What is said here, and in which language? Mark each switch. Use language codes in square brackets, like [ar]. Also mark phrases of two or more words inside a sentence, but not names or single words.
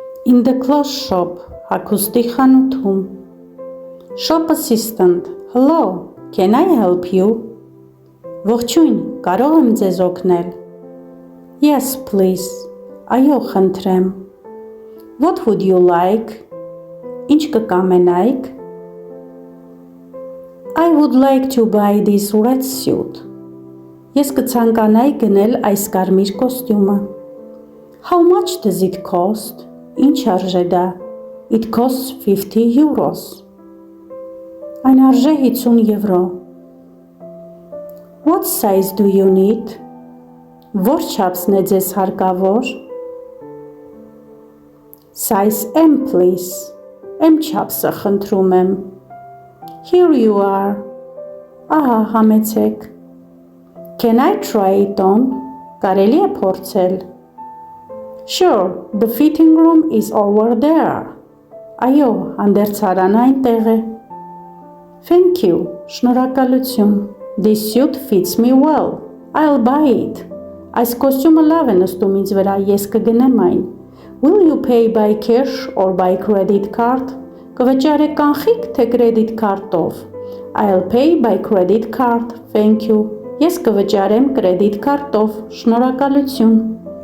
[en] In the clothes shop, [hy] հագուստի խանութում. [en] Shop assistant, hello, can I help you? [hy] Ողջույն, կարող եմ ձեզ օգնել? [en] Yes, please, [hy] այո, խնդրեմ. [en] What would you like? [hy] Ինչ կկամենայիք? [en] I would like to buy this red suit. [hy] Ես կցանկանայի գնել այս կարմիր կոստյումը. [en] How much does it cost? [hy] Ինչ արժե դա? [en] It costs 50 euros. [hy] Այն արժե 50 եվրո. [en] What size do you need? [hy] Որ չափսն է ձեզ հարկավոր? [en] Size M, please. [hy] M չափսը խնդրում եմ. [en] Here you are. [hy] Ահա, համեցեք. [en] Can I try it on? [hy] Կարելի է փորձել? [en] Sure, the fitting room is over there. [hy] Այո, հանդերձարանը այնտեղ է. [en] Thank you, շնորհակալություն. This suit fits me well. I'll buy it. [hy] Այս կոստյումը լավ է նստում ինձ վրա, ես կգնեմ այն. [en] Will you pay by cash or by credit card? [hy] Կվճարեք կանխիկ, թե [en] credit card- [hy] ով? [en] I'll pay by credit card. Thank you. [hy] Ես կվճարեմ [en] credit card- [hy] ով. Շնորհակալություն.